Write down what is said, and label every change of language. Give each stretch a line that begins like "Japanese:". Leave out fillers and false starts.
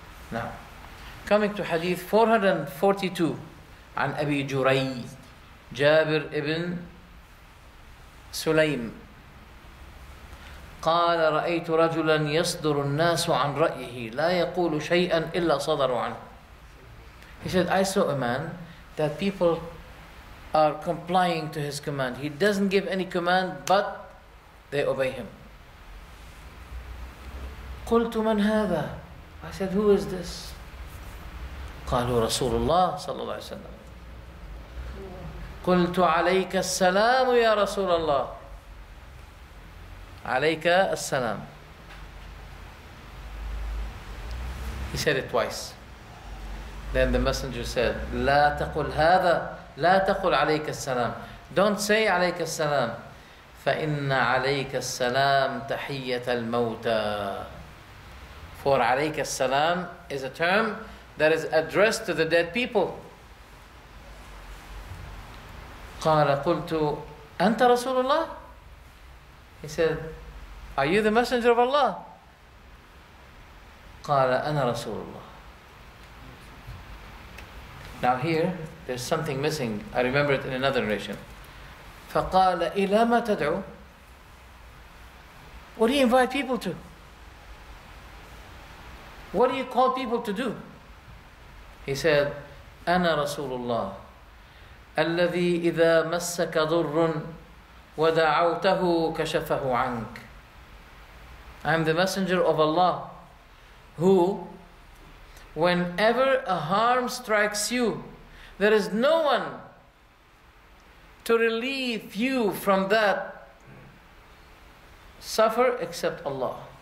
English: Now, coming to Hadith 442
Arabic: عن أبي جري جابر ابن سليم قال رأيت رجلا يصدر الناس عن رأيه لا يقول شيئا إلا صدروا عنه.
English: He said, I saw a man that people are complying to his command. He doesn't give any command, but they obey him.
Arabic: قلت من هذا?
English: I said, who is this?
Arabic: قالوا رسول الله صلى الله عليه وسلم. قلت عليك السلام يا رسول الله. عليك السلام.
English: He said it twice. Then the messenger said,
Arabic: لا تقل هذا, لا تقل عليك السلام.
English: Don't say
Arabic: عليك السلام. فإن عليك السلام تحية الموتى.
English: For
Arabic: عليك السلام
English: is a term that is addressed to the dead people.
Arabic: قال قلت أنت رسول الله?
English: He said, are you the messenger of Allah?
Arabic: قال أنا رسول الله.
English: Now here, there's something missing. I remember it in another narration.
Arabic: فقال إلى ما تدعو?
English: What do you invite people to? What do you call people to do? He said,
Arabic: أنا رسول الله الذي إذا مسك ضر ودعوته كشفه عنك.
English: I am the messenger of Allah who, whenever a harm strikes you, there is no one to relieve you from that suffer except Allah.